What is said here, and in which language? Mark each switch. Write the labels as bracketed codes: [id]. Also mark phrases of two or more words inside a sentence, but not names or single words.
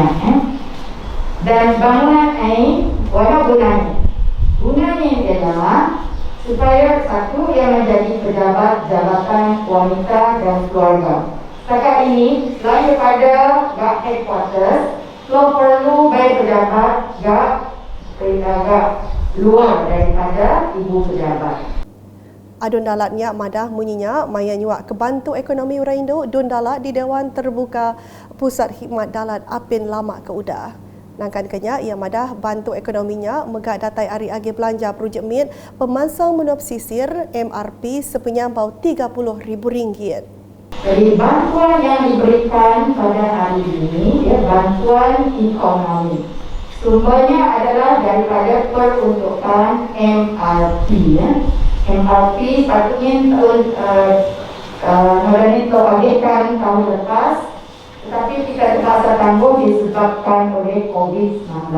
[ms] Dan bangunan ini gunanya adalah supaya satu yang menjadi pejabat jabatan wanita dan keluarga. Setakat ini selain daripada GAK headquarters, perlu baik pejabat GAK luar daripada ibu pejabat. [iba] Adun Dalat Nyak Madah munyinya maya nyuak kebantu ekonomi Urang Induk Dun Dalat di Dewan Terbuka Pusat Khidmat Dalat Apin Lama ke Udah. Nangkan kenya ia madah bantu ekonominya megak datai ari agi belanja projek mit pemansang menua pesisir MRP sepenyampau RM30,000. [ms] Jadi bantuan yang diberikan pada hari ini bantuan ekonomi. Sumbernya adalah daripada peruntukan MRP. MRP sepatutnya teragihkan tahun lepas, tetapi kita terpaksa tangguh disebabkan oleh COVID-19.